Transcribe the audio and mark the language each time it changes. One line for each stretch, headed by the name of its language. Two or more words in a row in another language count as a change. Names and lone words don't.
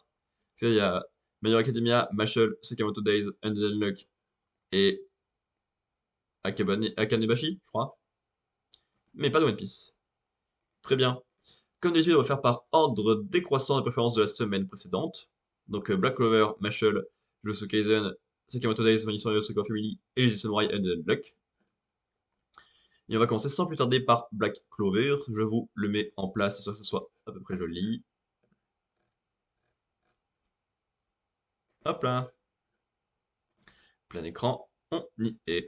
French: Parce qu'il y a My Hero Academia, Mashle, Sakamoto Days, Undead Unluck et Akanebashi, je crois. Mais pas de One Piece. Très bien. Comme d'habitude, on va faire par ordre décroissant des préférences de la semaine précédente. Donc Black Clover, Mashle, Jujutsu Kaisen, Sakamoto Days, Manissan Yotsuka Family et les Samurai Undead Unluck. Et on va commencer sans plus tarder par Black Clover. Je vous le mets en place, histoire que ce soit à peu près joli. Hop là. Plein écran, on y est.